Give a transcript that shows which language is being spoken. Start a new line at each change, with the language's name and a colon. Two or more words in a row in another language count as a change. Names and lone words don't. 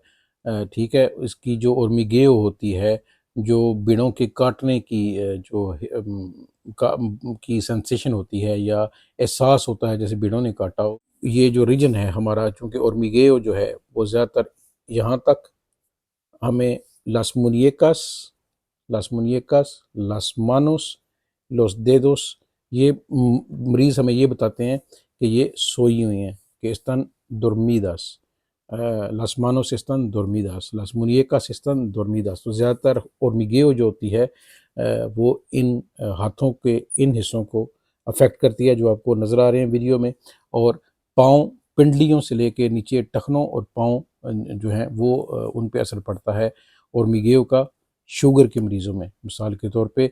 Hindi: ठीक है, इसकी जो ओर्मिगेओ होती है, जो बिड़ों के काटने की की सेंसेशन होती है या एहसास होता है जैसे बिड़ों ने काटा हो, ये जो रीजन है हमारा, चूँकि ओर्मिगेओ जो है वो ज़्यादातर यहाँ तक हमें
Spanish: las muñecas, las manos, los dedos,
Hindi: ये मरीज़ हमें ये बताते हैं कि ये सोई हुई हैं, कि
Spanish: están dormidas। las manos están dormidas, las muñecas están dormidas।
Hindi: तो ज़्यादातर ओर्मिगेओ जो होती है वो इन हाथों के इन हिस्सों को अफेक्ट करती है जो आपको नज़र आ रहे हैं वीडियो में। और पाँव, पिंडलियों से लेके नीचे टखनों और पाँव जो हैं वो उन पे असर पड़ता है ओर्मिगेओ का, शुगर के मरीज़ों में मिसाल के तौर पे।